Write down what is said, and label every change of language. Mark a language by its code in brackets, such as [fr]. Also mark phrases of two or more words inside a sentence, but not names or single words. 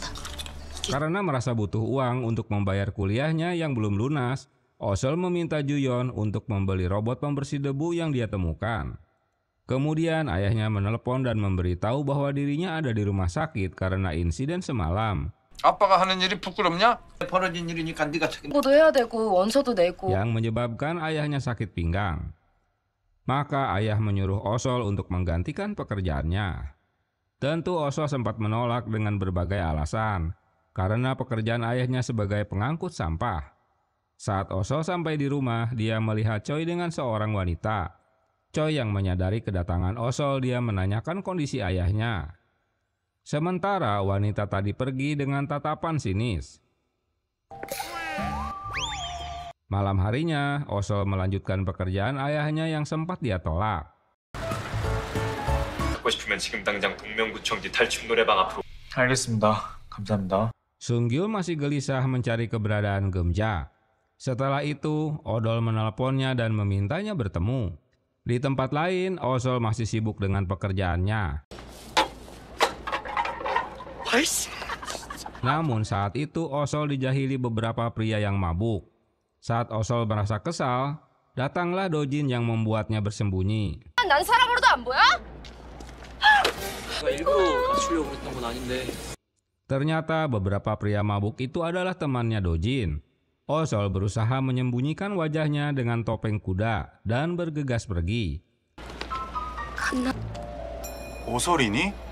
[id] Karena merasa butuh uang untuk membayar kuliahnya yang belum lunas, Osol meminta Juyeon untuk membeli robot pembersih debu yang dia temukan. Kemudian ayahnya menelepon dan memberitahu bahwa dirinya ada di rumah sakit karena insiden semalam. [ko] 아빠가 하는 일이 부끄럽냐? 벌어진 일이니까 네가 책임. 뭐도 해야 되고 원서도 내고. [id] Yang menyebabkan ayahnya sakit pinggang. Maka ayah menyuruh Osol untuk menggantikan pekerjaannya. Tentu Osol sempat menolak dengan berbagai alasan, karena pekerjaan ayahnya sebagai pengangkut sampah. Saat Osol sampai di rumah, dia melihat Choi dengan seorang wanita. Choi yang menyadari kedatangan Osol, dia menanyakan kondisi ayahnya. Sementara wanita tadi pergi dengan tatapan sinis. Malam harinya, Osol melanjutkan pekerjaan ayahnya yang sempat dia tolak. [ko] 하고 싶으면 지금 당장 동명구청지 탈춤 노래방 앞으로. 알겠습니다. 감사합니다. [id] Sung Gyu masih gelisah mencari keberadaan Gemja. Setelah itu, Odol menelponnya dan memintanya bertemu. Di tempat lain, Osol masih sibuk dengan pekerjaannya. Namun saat itu Osol dijahili beberapa pria yang mabuk. Saat Osol merasa kesal, datanglah Dojin yang membuatnya bersembunyi. [ko] 난 사람으로도 안 보여? [id] Ternyata beberapa pria mabuk itu adalah temannya Dojin. Osol berusaha menyembunyikan wajahnya dengan topeng kuda dan bergegas pergi. [ko] 오설이니?